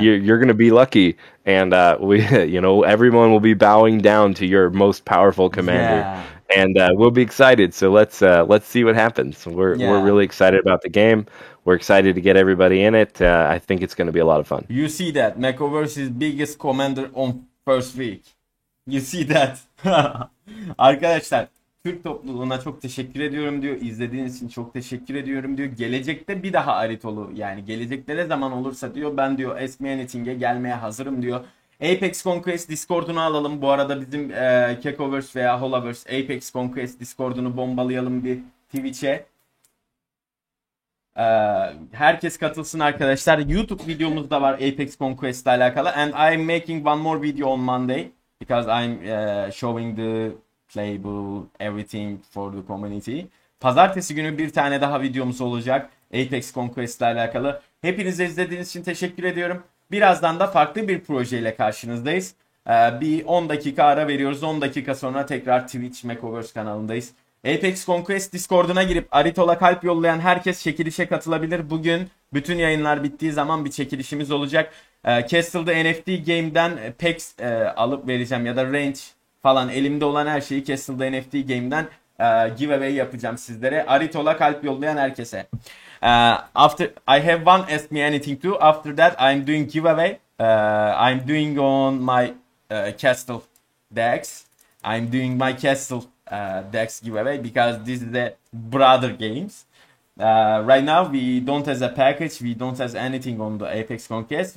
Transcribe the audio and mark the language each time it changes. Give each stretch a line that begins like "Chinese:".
English: You're gonna be lucky, and we everyone will be bowing down to your most powerful commander, Yeah. and we'll be excited. So let's see what happens. We're really excited about the game. We're excited to get everybody in it. I think it's going to be a lot of fun. You see that Metaverse's biggest commander on first week. You see that.
Turkish: Arkadaşlar, Türk topluluğuna çok teşekkür ediyorum diyor. İzlediğiniz için çok teşekkür ediyorum diyor. Gelecekte bir daha Aridhol'u, yani gelecekte ne zaman olursa diyor, ben diyor Ask Me Anything'e gelmeye hazırım diyor. Apex Conquest Discord'unu alalım. Bu arada bizim Kekoverse veya Holaverse Apex Conquest Discord'unu bombalayalım bir Twitch'e. Herkes katılsın arkadaşlar. YouTube videomuz da var Apex Conquest ile alakalı.
English: And I'm making one more video on Monday because I'm showing the playable everything for the community.
Turkish: Pazartesi günü bir tane daha videomuz olacak Apex Conquest ile alakalı. Hepinize izlediğiniz için teşekkür ediyorum. Birazdan da farklı bir projeyle karşınızdayız. Bir 10 dakika ara veriyoruz. 10 dakika sonra tekrar Twitch Metaverse kanalındayız. Apex Conquest Discord'una girip Aridhol'a kalp yollayan herkes çekilişe katılabilir. Bugün bütün yayınlar bittiği zaman bir çekilişimiz olacak. Castle'da NFT Game'den packs alıp vereceğim ya da range falan, elimde olan her şeyi Castle'da NFT Game'den giveaway yapacağım sizlere. Aridhol'a kalp yollayan herkese.
English: After I have one Ask Me Anything too. After that I'm doing giveaway. I'm doing on my Castle decks. I'm doing my Castle decks giveaway because this is the brother games. Right now we don't have a package, we don't have anything on the Apex Conquest.